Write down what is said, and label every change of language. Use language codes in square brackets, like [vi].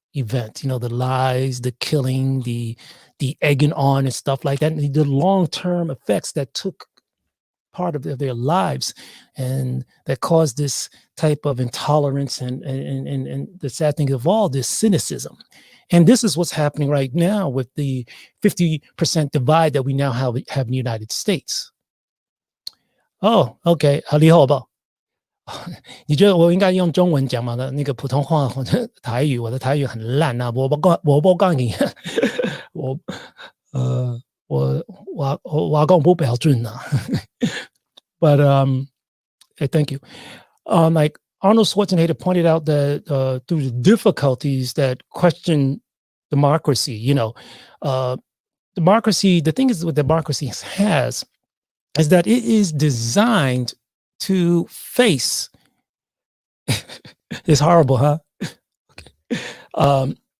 [en] event, the lies, the killing, the egging on and stuff like that, and the long-term effects that took part of their lives, and that caused this type of intolerance and the sad thing of all this cynicism. And this is what's happening right now with the 50% divide that we now have in the United States. Oh, OK， [zh] 你好吧？你觉得我应该用中文讲吗？那个普通话或者台语，我的台语很烂啊！我告诉你，我讲不标准啊。 [en] But thank you. Like Arnold Schwarzenegger pointed out that through the difficulties that question democracy, democracy. The thing is, what democracy has is that it is designed to face. It's horrible, huh? Okay.